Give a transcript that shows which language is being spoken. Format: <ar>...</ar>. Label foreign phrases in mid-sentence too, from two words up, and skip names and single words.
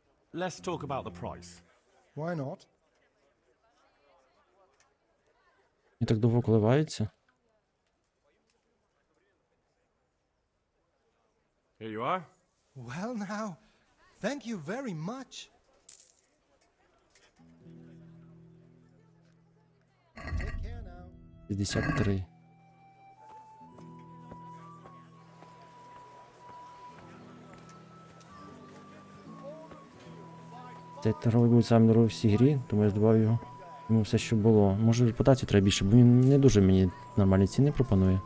<en>let's talk about the price. Why not?</en> <uk>І так довго коливається.</uk> <en>Here you are. Well, now, thank you very much. Take care now. 63.</en> <uk>Цей торговий був сам дорогий в цій грі, тому я здавав його. Йому все, що було. Може репутацію треба більше, бо він не дуже мені нормальні ціни пропонує.</uk>